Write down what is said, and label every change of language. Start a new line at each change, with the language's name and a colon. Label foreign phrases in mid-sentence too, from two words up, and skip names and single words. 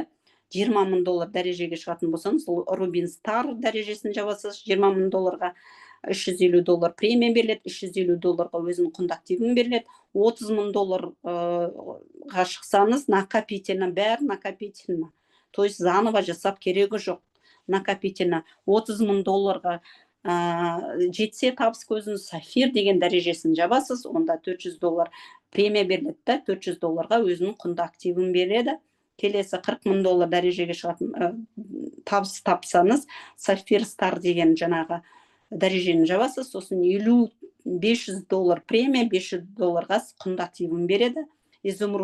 Kazakh: $20,000 дәрежеге шығатын болсаңыз, рубин стар дәрежесін жабасыз, $20,000-ға $350 премия беріледі, $350-ға өзінің құнды активін беріледі. $30,000-ға шықсаңыз, накопительно, бәрі накопительно.
Russian: То есть заново
Kazakh: жасап керегі жоқ. Накопительно $30,000-ға жетсе табыс көзіңіз, сафир деген дәрежесін жабасыз, онда $400 премия беріледі, $400-ға өзінің құнды активін береді. Келесі $40,000 дәрежеге шығатын табыс тапсаңыз, сафир стар деген жаңағы дәрежені жабасыз, сосын $500 премия, $500-ға құнды активін береді.